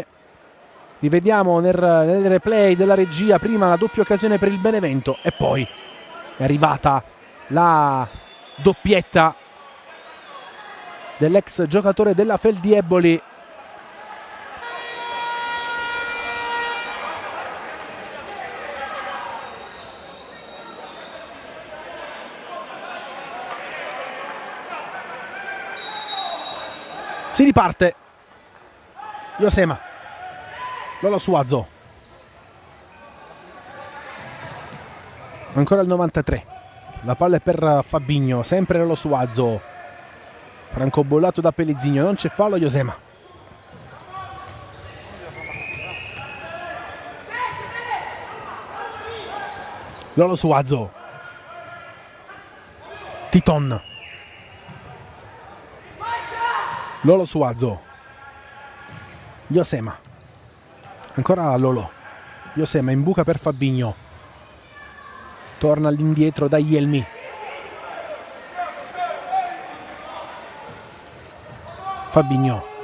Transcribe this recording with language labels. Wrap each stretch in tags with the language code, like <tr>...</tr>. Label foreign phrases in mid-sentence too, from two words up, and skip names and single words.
<it>Rivediamo nel replay della regia prima la doppia occasione per il Benevento e poi è arrivata la doppietta dell'ex giocatore della Feldieboli. Si riparte. Josema. Lolo Suazo. Ancora il 93. La palla è per Fabinho. Sempre Lolo Suazo. Francobollato da Pelizigno. Non c'è fallo, Josema. Lolo Suazo. Titon. Lolo Suazo. Josema. Ancora Lolo. Josema in buca per Fabinho. Torna all'indietro da Yelmi. Fabinho.</it>